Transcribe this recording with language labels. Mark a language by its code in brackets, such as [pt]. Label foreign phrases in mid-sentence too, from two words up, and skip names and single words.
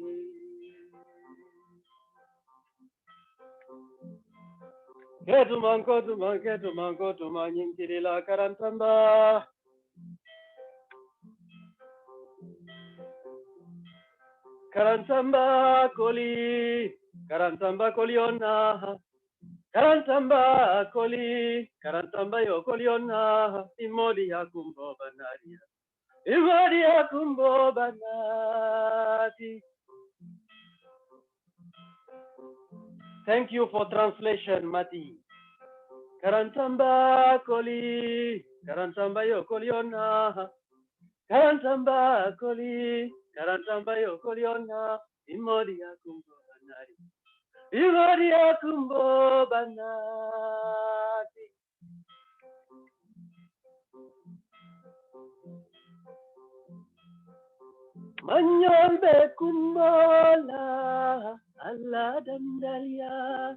[man] Ketuman Yinkirila Karantamba Karantamba Koliona Karantamba yo Koliona Imodi Yakumbo Banaria Imodi Yakumbo Banati. [en] Thank you for translation, [man] Mati. Karantamba yo Koliona Karantamba yo Koliona Imodi Yakumbo Banari Imodi Yakumbo Banati Manyol bekumbola, Allah dandalia.